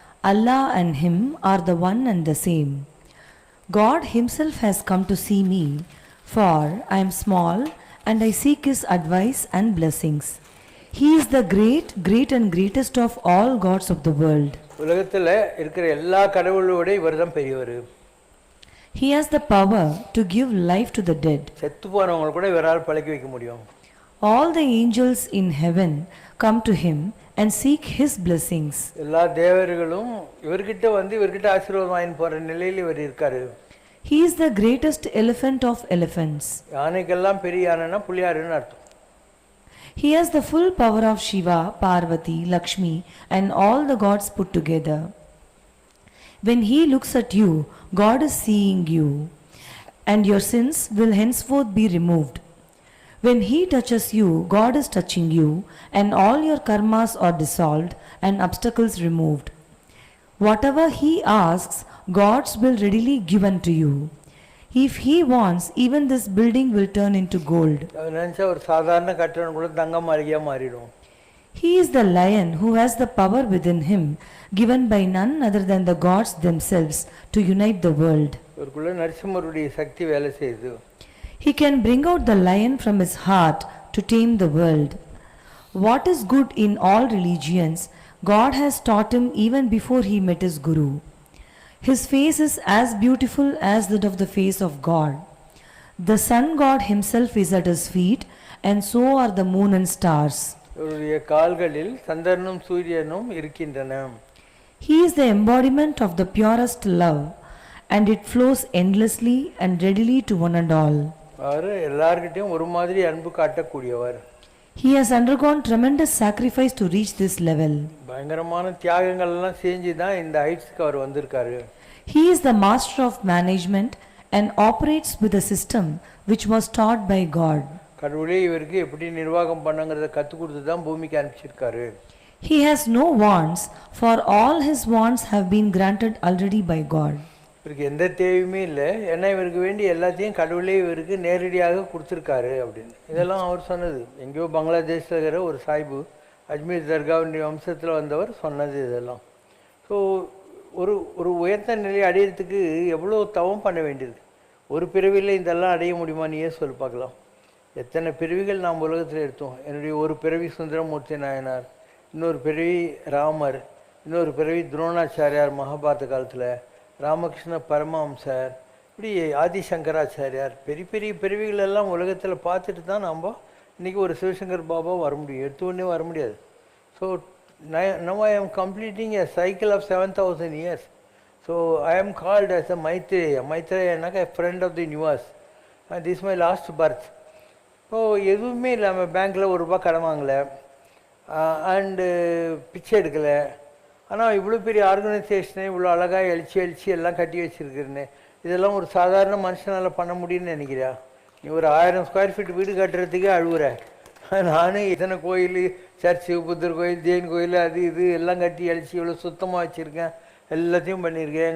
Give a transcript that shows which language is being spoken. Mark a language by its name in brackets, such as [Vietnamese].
[English] Allah and him are the one and the same. God himself has come to see me, for I am small and I seek his advice and blessings. He is the great and greatest of all gods of the world. [Tamil] உலகத்தில் இருக்கிற எல்லா கடவுளோட இவர்தான் பெரியவர். [English] He has the power to give life to the dead. [Tamil] செத்து போனவங்களை கூட இவரால் பழக்க வைக்க முடியும். [English] All the angels in heaven come to him and seek his blessings. [Tamil] எல்லா தேவர்களும் இவர்கிட்ட வந்து இவர்கிட்ட ஆசீர்வாதம் வாங்கி போற நிலையில் இவர் இருக்காரு. [English] He is the greatest elephant of elephants. [Tamil] யானைக்கெல்லாம் பெரிய யானைனா புலியாருன்னு அர்த்தம். [English] He has the full power of Shiva, Parvati, Lakshmi and all the gods put together. When he looks at you, God is seeing you, and your sins will henceforth be removed. When he touches you, God is touching you, and all your karmas are dissolved and obstacles removed. Whatever he asks, God's will readily give unto you. If he wants, even this building will turn into gold. [Tamil] நினைச்சா ஒரு சாதாரண கட்டடம் கூட தங்க மாளிகையா மாறிடும். [English] He is the lion who has the power within him, given by none other than the gods themselves, to unite the world. [Tamil] இவருக்குள்ள நரசிம்மருடைய சக்தி வேலை செய்யுது. [English] He can bring out the lion from his heart to tame the world. What is good in all religions, God has taught him even before he met his guru. His face is as beautiful as that of the face of God. The sun god himself is at his feet, and so are the moon and stars. [Tamil] இவருடைய கால்களில் சந்திரனும் சூரியனும் இருக்கின்றன. [English] He is the embodiment of the purest love, and it flows endlessly and readily to one and all. [Tamil] அவர் எல்லார்கிட்டையும் ஒரு மாதிரி அன்பு காட்டக்கூடியவர். [English] He has undergone tremendous sacrifice to reach this level. [Tamil] பயங்கரமான தியாகங்கள் எல்லாம் செஞ்சு தான் இந்த ஹைட்ஸ்க்கு அவர் வந்திருக்காரு. [English] He is the master of management and operates with a system which was taught by God. [Tamil] கடவுளே இவருக்கு எப்படி நிர்வாகம் பண்ணுங்கிறத கற்றுக் கொடுத்து தான் பூமிக்கு அனுப்பிச்சிருக்காரு. [English] He has no wants, for all his wants have been granted already by God. [Tamil] இவருக்கு எந்த தேவையுமே இல்லை, ஏன்னா இவருக்கு வேண்டி எல்லாத்தையும் கடவுளே இவருக்கு நேரடியாக கொடுத்துருக்காரு அப்படின்னு. இதெல்லாம் அவர் சொன்னது. எங்கேயோ பங்களாதேஷில் இருக்கிற ஒரு சாய்பு, அஜ்மீர் தர்காவுடைய வம்சத்தில் வந்தவர் சொன்னது இதெல்லாம். ஸோ ஒரு ஒரு உயர்ந்த நிலையை அடையிறதுக்கு எவ்வளோ தவம் பண்ண வேண்டியது. ஒரு பிறவியில் இதெல்லாம் அடைய முடியுமா நீயே சொல்லி பார்க்கலாம். எத்தனை பிறவிகள் நாம் உலகத்தில் எடுத்தோம். என்னுடைய ஒரு பிறவி சுந்தரமூர்த்தி நாயனார், இன்னொரு பிறவி ராமர், இன்னொரு பிறவி துரோணாச்சாரியார் மகாபாரத காலத்தில், ராமகிருஷ்ண பரமஹம்சர், இப்படி ஆதிசங்கராச்சாரியார், பெரிய பெரிய பிறவிகள் எல்லாம் உலகத்தில் பார்த்துட்டு தான் நாம் இன்றைக்கி ஒரு சிவசங்கர் பாபா வர முடியும். எடுத்து ஒன்றே வர முடியாது. [English] So now I am completing a cycle of 7,000 years. So I am called as a Maitreya. Maitreya is a friend of the universe. And this is my last birth. [Tamil] So எதுவுமே இல்லாமல் பேங்க்கில் ₹1 கடன் வாங்கலை, அண்டு பிச்சை எடுக்கலை. ஆனால் இவ்வளோ பெரிய ஆர்கனைசேஷனை இவ்வளோ அழகாக எழுச்சி எல்லாம் கட்டி வச்சுருக்குறேன்னு, இதெல்லாம் ஒரு சாதாரண மனுஷனால் பண்ண முடியும்னு நினைக்கிறியா? நீ ஒரு 1000 ஸ்கொயர் ஃபீட் வீடு கட்டுறதுக்கே அழுகுற. நானும் இத்தனை கோயில், சர்ச்சு, புத்தர் கோயில், ஜெயின் கோயில், அது இது எல்லாம் கட்டி அழிச்சு இவ்வளோ சுத்தமாக வச்சுருக்கேன், எல்லாத்தையும் பண்ணியிருக்கேன்.